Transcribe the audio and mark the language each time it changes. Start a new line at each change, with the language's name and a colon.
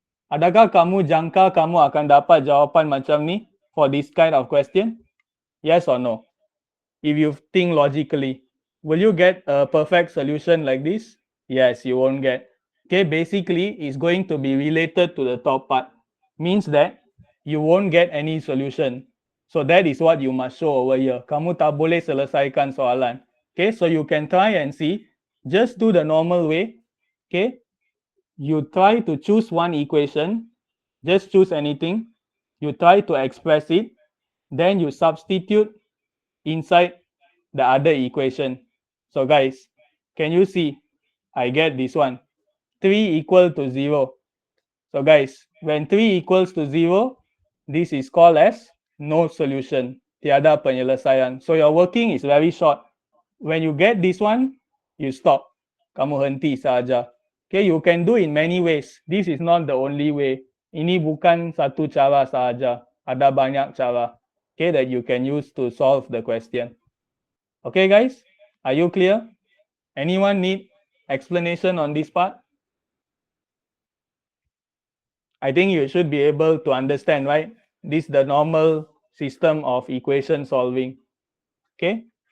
Malay: Adakah kamu jangka kamu akan dapat jawapan macam ni
English: for this kind of question? Yes or no? if you think logically. Will you get a perfect solution like this? Yes, you won't get. Okay, basically, it's going to be related to the top part. Means that you won't get any solution. So that is what you must show over here.
Malay: Kamu tak boleh selesaikan soalan.
English: Okay, so you can try and see. Just do the normal way. Okay, you try to choose one equation. Just choose anything. You try to express it. Then you substitute inside the other equation. So guys, can you see? I get this one. 3 equal to 0. So guys, when 3 equals to 0, this is called as no solution.
Malay: Tiada penyelesaian.
English: So your working is very short. When you get this one, you stop.
Malay: Kamu henti saja.
English: Okay, you can do in many ways. This is not the only way.
Malay: Ini bukan satu cara saja. Ada banyak cara.
English: Okay, that you can use to solve the question. Okay, guys, are you clear? Anyone need explanation on this part? I think you should be able to understand, right? This is the normal system of equation solving. Okay.